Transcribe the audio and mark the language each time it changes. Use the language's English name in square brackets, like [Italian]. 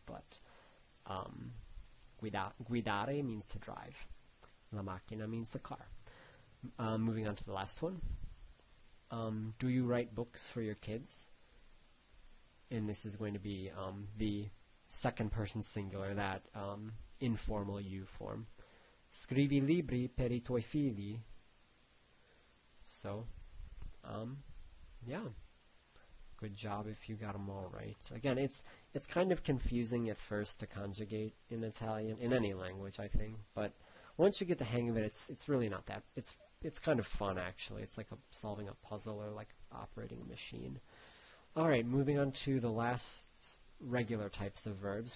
[English] But guidare means to drive. [Italian] La macchina [English] means the car. Moving on to the last one. Do you write books for your kids? And this is going to be the second person singular, that informal you form. [Italian] Scrivi libri per I tuoi figli. [English] So, yeah. Good job if you got them all right. Again, it's kind of confusing at first to conjugate in Italian, in any language, I think. But once you get the hang of it, it's really not that. It's kind of fun, actually. It's like solving a puzzle or like operating a machine. All right, moving on to the last regular types of verbs.